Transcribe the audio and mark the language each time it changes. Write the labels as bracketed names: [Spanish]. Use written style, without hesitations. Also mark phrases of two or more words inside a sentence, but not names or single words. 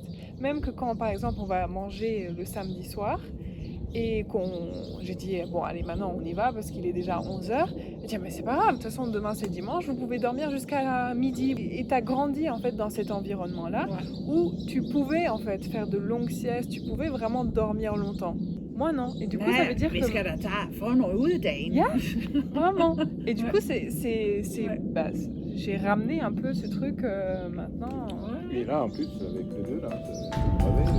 [French] Même que quand, par exemple, on va manger le samedi soir et j'ai dit, bon, allez, maintenant on y va parce qu'il est déjà 11h. Elle dit, mais c'est pas grave, de toute façon, demain c'est dimanche, vous pouvez dormir jusqu'à midi. Et t'as grandi en fait dans cet environnement-là Ouais. où tu pouvais en fait faire de longues siestes, tu pouvais vraiment dormir longtemps. Moi non. Et du coup, ça veut dire [Danish] vi [French] que [Danish] skal da tage for noget ud af dagen. Ja. [French] Vraiment. Et du Ouais. coup, Ouais. j'ai ramené un peu ce truc maintenant. Et là, en plus, avec les deux, là, c'est pareil.